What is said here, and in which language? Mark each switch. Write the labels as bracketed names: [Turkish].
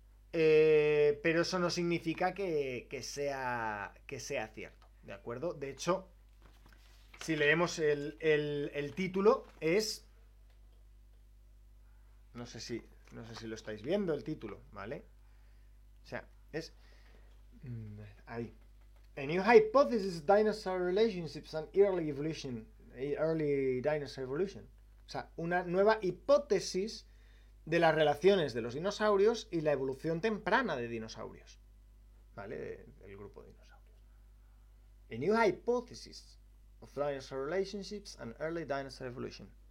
[Spanish] Pero eso no significa que sea cierto, ¿de acuerdo? De hecho, si leemos el título es... No sé si lo estáis viendo el título, ¿vale? O sea, es... Ahí. [English] A new hypothesis, dinosaur relationships and early evolution. Early dinosaur evolution. [Spanish] O sea, una nueva hipótesis de las relaciones de los dinosaurios y la evolución temprana de dinosaurios. ¿Vale? El grupo de dinosaurios. [English] A new hypothesis of dinosaur relationships and early dinosaur evolution.